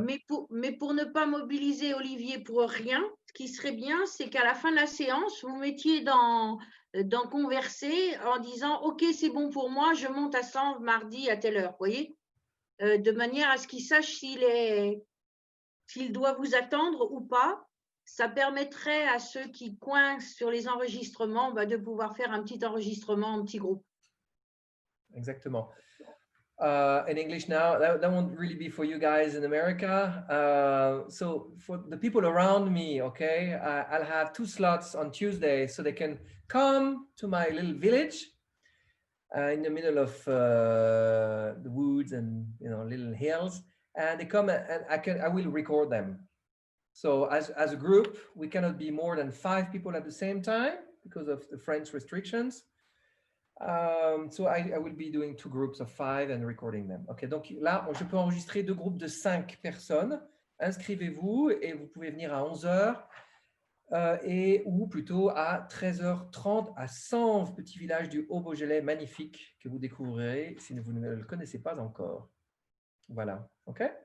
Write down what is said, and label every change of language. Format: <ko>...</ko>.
<fr>Mais pour ne pas mobiliser Olivier pour rien, ce qui serait bien, c'est qu'à la fin de la séance, vous mettiez dans converser en disant « Ok, c'est bon pour moi, je monte à Sens mardi à telle heure. » Vous voyez, de manière à ce qu'il sache s'il doit vous attendre ou pas. Ça permettrait à ceux qui coincent sur les enregistrements de pouvoir faire un petit enregistrement en petit groupe. Exactement.</fr> <en>In English now, that won't really be for you guys in America. So for the people around me, okay, I'll have 2 slots on Tuesday, so they can come to my little village in the middle of the woods and little hills, and they come and I will record them. So as a group, we cannot be more than 5 people at the same time because of the French restrictions. So I will be doing 2 groups of 5 and recording them.</en> <fr>Ok, donc là, je peux enregistrer 2 groupes de 5 personnes. Inscrivez-vous et vous pouvez venir à 11h ou plutôt à 13h30 à Sens, petit village du Haut-Beaujolais magnifique que vous découvrirez si vous ne le connaissez pas encore. Voilà, ok.</fr>